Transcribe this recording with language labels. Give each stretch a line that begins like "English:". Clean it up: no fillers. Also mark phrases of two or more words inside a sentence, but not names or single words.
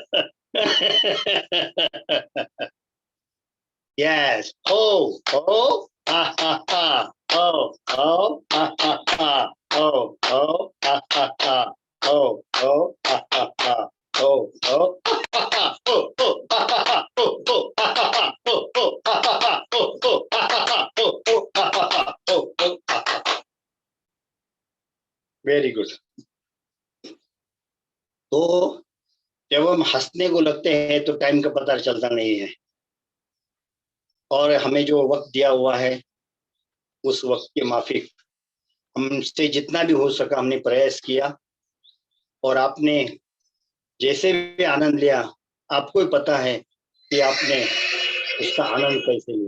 English: Yes. Oh, oh. ha ha ha. Oh, oh, ha ha ha. Oh, oh, ha ha ha. Oh, oh, ha ha ha. Oh, oh, ha ha ha. Oh, oh, ha ha ha. Oh, oh, ha ha ha. Oh, oh, ha ha ha. Oh, oh, ha ha ha. Oh, oh, ha ha ha. Oh, oh, ha ha ha. Very good.
Hindi: तो जब हम हंसने को लगते हैं तो टाइम का पता चलता नहीं है, और हमें जो वक्त दिया हुआ है उस वक्त के माफिक हमसे जितना भी हो सका हमने प्रयास किया, और आपने जैसे भी आनंद लिया आपको ही पता है कि आपने उसका आनंद कैसे लिया।